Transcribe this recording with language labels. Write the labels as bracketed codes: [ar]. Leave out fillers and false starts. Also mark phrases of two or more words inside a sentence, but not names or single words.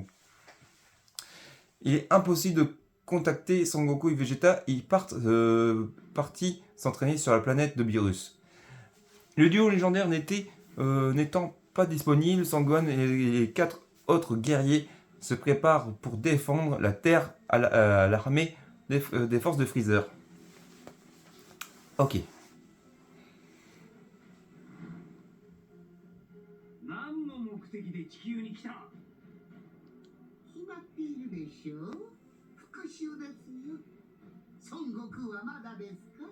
[fr] Il est impossible de contacter Sangoku et Vegeta, ils partis s'entraîner sur la planète de Beerus. Le duo légendaire n'étant pas disponible, Sangohan et les 4 autres guerriers se préparent pour défendre la Terre à l'armée des forces de Freezer. Ok. [ja] 何の目的で地球に来た？決まっているでしょう。復讐ですよ。孫悟空はまだですか？